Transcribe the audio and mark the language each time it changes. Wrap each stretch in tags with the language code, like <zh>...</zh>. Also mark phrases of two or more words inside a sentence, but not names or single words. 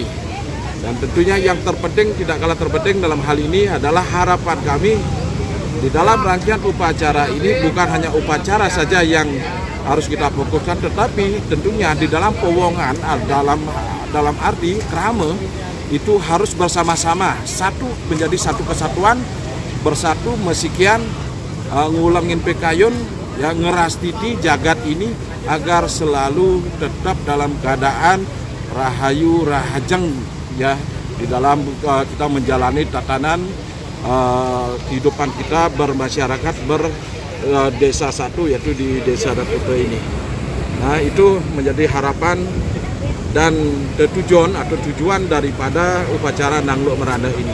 <id>Dan tentunya yang terpenting, tidak kalah terpenting dalam hal ini adalah harapan kami di dalam rangkaian upacara ini bukan hanya upacara saja yang harus kita fokuskan, tetapi tentunya di dalam pewongan, dalam arti krama itu harus bersama-sama, satu menjadi satu kesatuan, bersatu mesikian,</id> <ban>ngulangin pekayun,</ban> <id>ya,</id> <ban>ngeras titi jagat</ban> <id>ini agar selalu tetap dalam keadaan rahayu rahajeng, ya, di dalam kita menjalani tatanan kehidupan kita bermasyarakat desa satu, yaitu di Desa Adat Kuta ini. Nah, itu menjadi harapan dan tujuan daripada upacara Nangluk Meranda ini.</id>